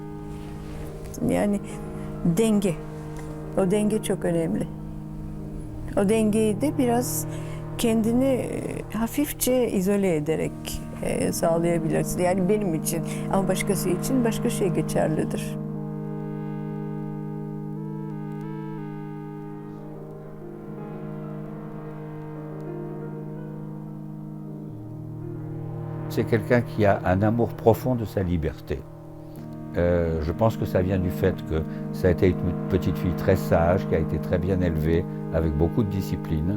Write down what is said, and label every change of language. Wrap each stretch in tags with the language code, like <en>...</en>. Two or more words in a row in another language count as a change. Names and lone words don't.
<tr>Yani denge. O denge çok önemli. O dengeyi de biraz kendini hafifçe izole ederek sağlayabilirsin. Yani benim için ama başkası için başka şey geçerlidir.</tr> <fr>C'est quelqu'un qui a un amour profond de sa liberté. Je pense que ça vient du fait que ça a été une petite fille très sage, qui a été très bien élevée, avec beaucoup de discipline.</fr>